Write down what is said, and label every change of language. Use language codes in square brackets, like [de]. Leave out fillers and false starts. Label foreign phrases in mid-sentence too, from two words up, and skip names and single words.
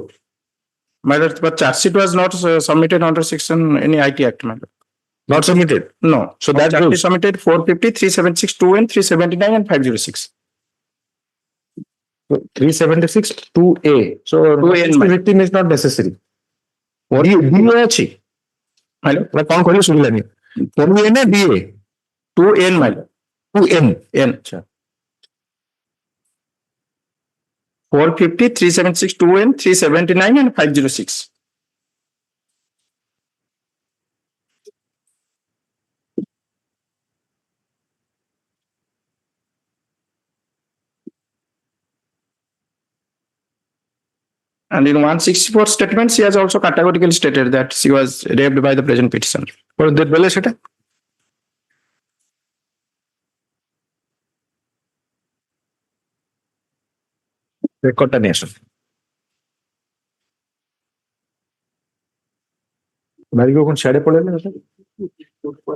[en] but charge sheet was not submitted under section any IT Act, madam. Not submitted. No. So that charge sheet proves. submitted 450, 376, 2N, 379 and 506. 376 2A. So 2A the victim is not necessary. [or] DA ଅଛି? [en] Hello? [or] କଣ କହିଲେ ଶୁଭିଲାନି? 2A ନା DA? [en] 2N, madam. 2N. N. 450, 376, 2N, 379 and 506. And in 164 statement, she has also categorically stated that she was raped by the present petitioner. But that [or] ବେଲେ ସେଟା? ରେକର୍ଡଟା ନେଇ ଆସ। ମାରିକ କଣ ସିଆଡେ ପଳେଇଲେ?